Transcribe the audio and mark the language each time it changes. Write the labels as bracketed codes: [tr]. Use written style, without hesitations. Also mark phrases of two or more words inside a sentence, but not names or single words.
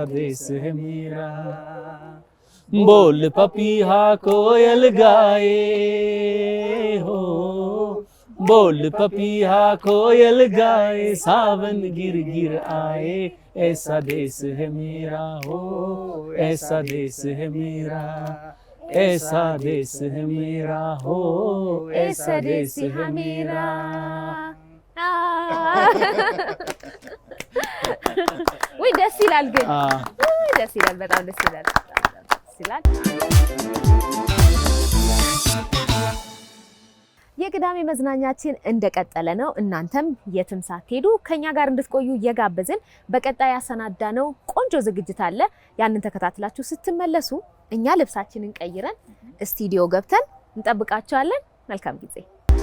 [hi] देश है मेरा बोल पपीहा कोयल गाए हो बोल पपीहा कोयल गाए सावन गिर गिर आए ऐसा देश है मेरा हो ऐसा देश है मेरा ऐसा देश है मेरा हो ऐसा देश है मेरा [am] ወይ ደስ ይላል ግን ደስ ይላል በጣም ደስ ይላል የቅዳሜ መዝናኛችን እንደቀጠለ ነው። እናንተም የትም ሳትሄዱ ከኛ ጋር እንድትቆዩ እየጋበዝን በቀጣይ ያሰናዳነው ቆንጆ ዝግጅት አለ። ያንን ተከታትላችሁ ስትመለሱ እኛ ልብሳችንን ቀይረን ስቱዲዮ ገብተን እንጠብቃችኋለን። መልካም ጊዜ